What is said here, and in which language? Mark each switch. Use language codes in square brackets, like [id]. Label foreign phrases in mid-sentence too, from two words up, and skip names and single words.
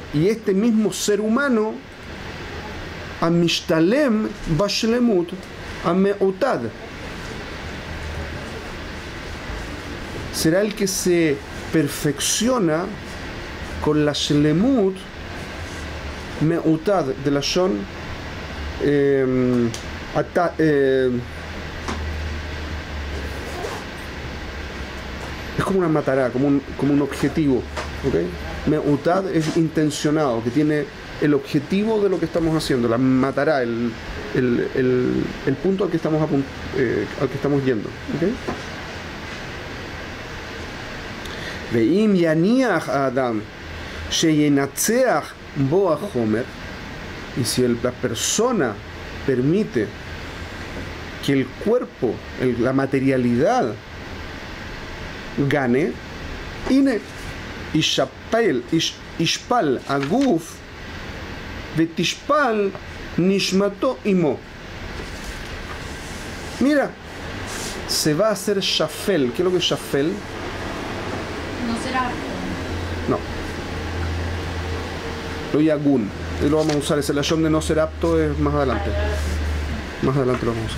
[es] Y este mismo ser humano, [he] המשתלם בשלמות המיועד, [es] será el que se perfecciona con la [he] שלמות מיועד [es] de la Shon es como una matará, como un objetivo, ¿okay? Meutad es intencionado, que tiene el objetivo de lo que estamos haciendo, la matará, el punto al que estamos yendo, ¿okay? [he] ואם יניח אדם שינצח בו החומר, [es] y si la persona permite que el cuerpo, la materialidad gane, [he] הנה ישפל הגוף ותשפל נשמתו עמו. [es] Mira, se va a hacer shafel. ¿Qué es lo que es shafel? No será. No. [he] לא יגון. [es] Y lo vamos a usar. Ese lashon de no ser apto es más adelante. Más adelante lo vamos a usar.